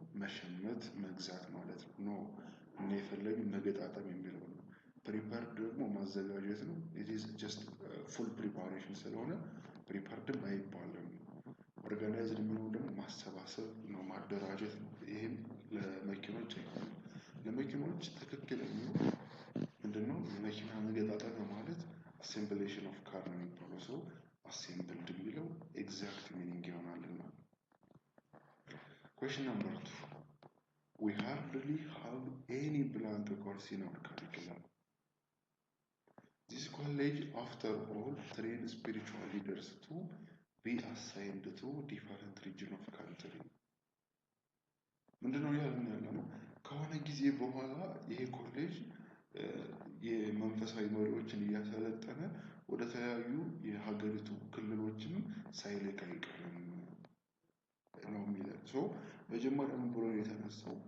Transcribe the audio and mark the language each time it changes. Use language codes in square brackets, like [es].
[am] መሸመት መግዛት ማለት ነው። እና የፈለግን መገጣጠም የሚለው ነው። ፕሪፓርድ ደግሞ ማዘጋጀት ነው። [en] it is just full preparation [am] ስለሆነ ፕሪፓርድም አይባልም። ኦርጋናይዝድ የሚለው ደግሞ ማሰባሰብ ነው፣ ማደራጀት ነው። ይሄም ለመኪኖች አይሆንም። ለመኪኖች ትክክለኛው ምንድነው? መኪና መገጣጠም ማለት አሴምብሌሽን ኦፍ ካር ነው የሚባለው። አሴምብልድ የሚለው ኤግዛክት ሚኒንግ ይሆናልና። [en] Question number 2. We hardly have any blank course in our curriculum. This college, after all, trains spiritual leaders to be assigned to different region of country. [am] ምንድነው ያለው? ከሆነ ጊዜ በኋላ ይሄ ኮሌጅ የመንፈሳዊ መሪዎችን እያሰለጠነ ወደ ተለያዩ የሀገሪቱ ክልሎችም ሳይልክ አይቀርም ነው የሚለው። መጀመሪያ ምን ብሎ የተነሳው?